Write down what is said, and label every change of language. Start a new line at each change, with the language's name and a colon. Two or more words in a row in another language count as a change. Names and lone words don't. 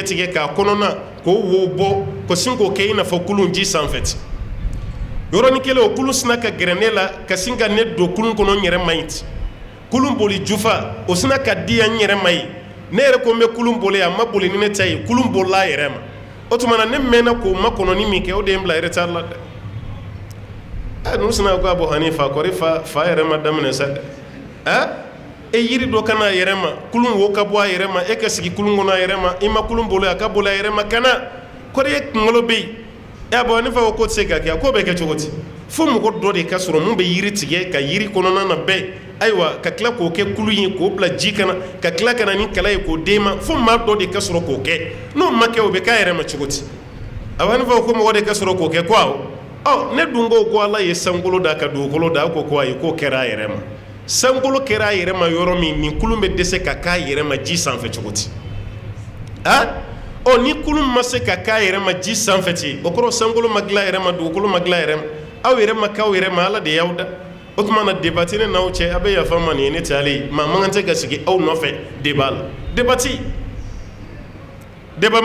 Bambara: tigɛ k'a kɔnɔna k'o wo bɔ ka sin k'o kɛ i n'a fɔ kulun ji sanfɛ ten yɔrɔnin kelen o kulun sina ka gɛrɛ ne la ka sin ka ne don kulun kɔnɔ n yɛrɛ ma ɲi ten kulun boli jufa o sina ka di yan n yɛrɛ ma yen ne yɛrɛ ko n bɛ kulun boli a ma boli ni ne ta ye kulun bolila a yɛrɛ ma o tuma na ne mɛnna k'o makɔnɔni min kɛ o de ye n bila retard la dɛ ninnu sina ko abu hanifa kɔri fa yɛrɛ ma daminɛ sa dɛ e yiri dɔ ka na a yɛrɛ ma kulun wo ka bɔ a yɛrɛ ma e ka sigi kulun kɔnɔ a yɛrɛ ma i ma kulun boli a ka boli a yɛrɛ ma ka na kɔri e kunkolo bɛ yen abu hanifa ko tɛ se ka kɛ a ko bɛ kɛ cogo di fo mɔgɔ dɔ de ka sɔrɔ mun bɛ yiri tigɛ ka yiri kɔnɔna na bɛɛ ayiwa ka tila k'o kɛ kulu ye k'o bila ji kana ka tila ka na ni kala ye k'o d'e ma fo maa dɔ de ka sɔrɔ k'o kɛ n'o ma kɛ o bɛ k'a yɛrɛ ma cogo di abu hanifa ko mɔgɔ de ka sɔrɔ k'o kɛ ko awɔ ne dun ko ala ye sankolo da ka dugukolo da ko ayi k'o kɛra a yɛrɛ ma sankolo kɛra a yɛrɛ ma yɔrɔ min nin kulun bɛ dɛsɛ ka k'a yɛrɛ ma ji sanfɛ cogo di ni kulun ma se ka k'a yɛrɛ ma ji sanfɛ ten o kɔrɔ sankolo ma dilan a yɛrɛ ma dugukolo ma dilan a yɛrɛ ma aw yɛrɛ ma k'aw yɛrɛ ma ala de y'aw da o tuma na debati ne n'aw cɛ a bɛ yafa ma nin ye ne tɛ ale ye maa man kan tɛ ka sigi aw nɔfɛ débat la debati débat